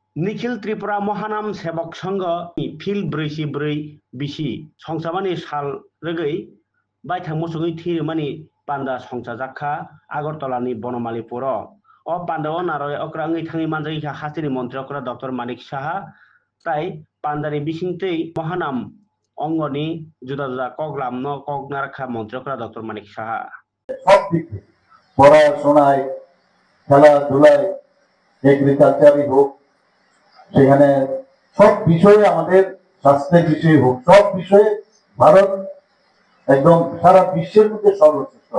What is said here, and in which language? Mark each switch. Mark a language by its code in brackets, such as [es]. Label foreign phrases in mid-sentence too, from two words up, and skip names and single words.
[trp] निखिल त्रिपुरा महानाम सेवक संघ फिल ब्रैसि ब्रै बिसि संसामानि साल रगै बायथां मोसङै थिरमानि पान्दा संसा जाखा आगरतलानि बनमालीपुर अ पान्दाव नारय अक्रा ngै थाङै मानजायखा हास्तिनि मन्त्रि अक्रा डक्टर मानिक साहा ताई पान्दानि बिसिंतै महानाम अंगनि जुदा जुदा कगलाम न कगनारखा मन्त्रि अक्रा डक्टर मानिक साहा [bn] সব দিকে পড়াশোনায় খেলাধুলায় এগ্রিকালচারই হোক সেখানে সব বিষয়ে আমাদের স্বাস্থ্যের বিষয়ে হোক সব বিষয়ে ভারত একদম সারা বিশ্বের মধ্যে সর্বশ্রেষ্ঠ।